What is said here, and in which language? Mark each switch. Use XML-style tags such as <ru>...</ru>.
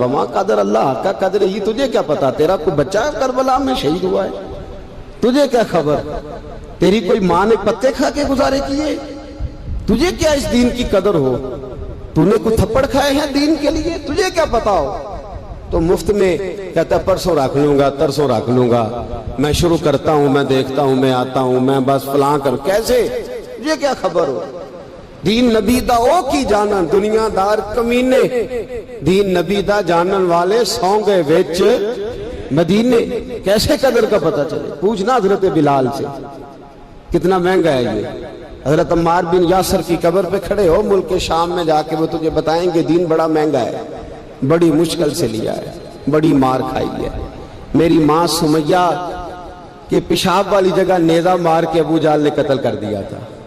<ur>وما قدر اللہ کا قدر ہی, تجھے کیا پتا, تیرا کوئی بچہ کربلا میں شہید ہوا ہے, تجھے کیا خبر, تیری کوئی ماں نے پتے کھا کے گزارے کیے, تجھے کیا اس دین کی قدر ہو, تو نے کوئی تھپڑ کھائے ہیں دین کے لیے, تجھے کیا پتا ہو. تو مفت میں کہتا ہے پرسوں رکھ لوں گا, ترسوں رکھ لوں گا, میں شروع کرتا ہوں, میں دیکھتا ہوں, میں آتا ہوں, میں بس فلاں کر, کیسے, تجھے کیا خبر ہو.</ur> <pa>دین نبی دا او کی جانن, دنیا دار کمینے, دین نبی دا جانن والے سو گئے وچ مدینے.</pa> <ur>کیسے قدر کا پتہ چلے؟ پوچھنا حضرت بلال سے, کتنا مہنگا ہے یہ. حضرت عمار بن یاسر کی قبر پہ کھڑے ہو ملک شام میں جا کے, وہ تجھے بتائیں گے دین بڑا مہنگا ہے, بڑی مشکل سے لیا ہے, بڑی مار کھائی ہے. میری ماں سمیہ کے پیشاب والی جگہ نیزہ مار کے ابو جہل نے قتل کر دیا تھا.</ur>